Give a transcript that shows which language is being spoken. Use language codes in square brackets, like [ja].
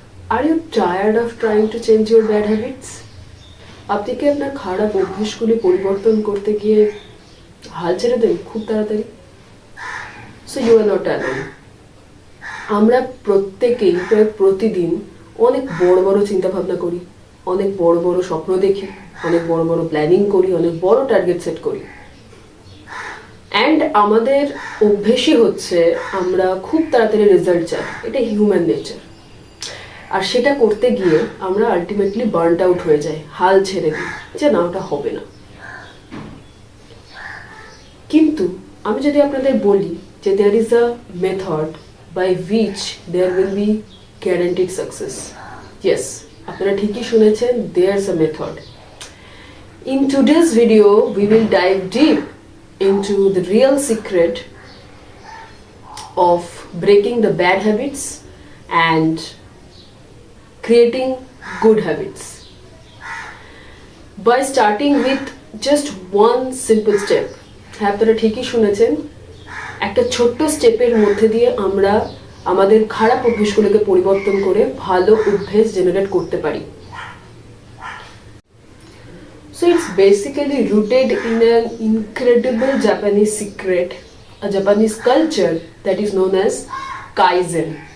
[en] Are you tired of trying to change your bad habits? [bn] আপনি কি আপনার খারাপ অভ্যাসগুলি পরিবর্তন করতে গিয়ে হাল ছেড়ে দেন খুব তাড়াতাড়ি? [en] So you are not alone. [bn] আমরা প্রত্যেকেই প্রায় প্রতিদিন অনেক বড় বড় চিন্তা ভাবনা করি, অনেক বড় বড় স্বপ্ন দেখি, অনেক বড় বড় প্ল্যানিং করি, অনেক বড় টার্গেট সেট করি। অ্যান্ড আমাদের অভ্যেসই হচ্ছে আমরা খুব তাড়াতাড়ি রেজাল্ট চাই, এটা হিউম্যান নেচার। আর সেটা করতে গিয়ে আমরা আলটিমেটলি বার্নড আউট হয়ে যাই, হাল ছেড়ে দিই যে না, ওটা হবে না। কিন্তু আমি যদি আপনাদের বলি যে [en] there is a method by which there will be guaranteed success, [bn] yes, আপনারা ঠিকই শুনেছেন, [en] There's a method. In today's video, we will dive deep into the real secret of breaking the bad habits and creating good habits by starting with just one simple step. [bn] হ্যাঁ, আপনারা ঠিকই শুনেছেন, একটা ছোট্ট স্টেপের মধ্যে দিয়ে আমরা আমাদের খারাপ অভ্যাসগুলোকে পরিবর্তন করে ভালো অভ্যাস জেনারেট করতে পারি। [en] So it's basically rooted in an incredible Japanese secret, a Japanese culture that is known as Kaizen.